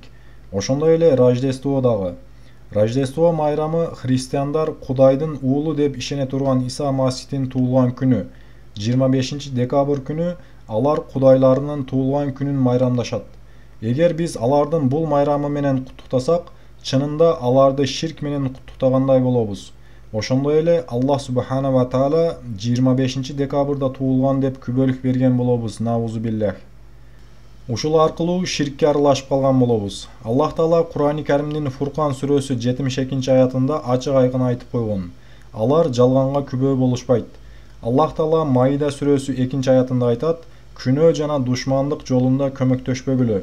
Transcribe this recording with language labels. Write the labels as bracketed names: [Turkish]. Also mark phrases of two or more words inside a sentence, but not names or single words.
[Kyrgyz] Ошондой эле Рождество дагы. Рождество майрамы христиандар Кудайдын уулу деп ишене турган Иса Масихтин туулган күнү. 25-декабрь күнү алар кудайларынын туулган күнүн майрамдашат. Эгер биз алардын бул майрамы менен куттуктасак, чынында аларды ширк менен куттуктагандай болобуз. Ошондой эле Аллах [Arabic] سبحانه وتعالى [Kyrgyz] 25-декабрда туулган деп күбөлүк берген болобуз. [Arabic] نعوذ بالله. [Kyrgyz] Ушул аркылуу ширкке аралашып калган болобуз. Аллах таала Кур'ани Каримдин Фуркан сүрөсү 72-аятында ачык айкын айтып койгон. Алар жалганга күбө болушпайт. Аллах таала Маида сүрөсү 2-аятында айтат: "Күнөө жана душмандык жолунда көмөктөшпөгүлө."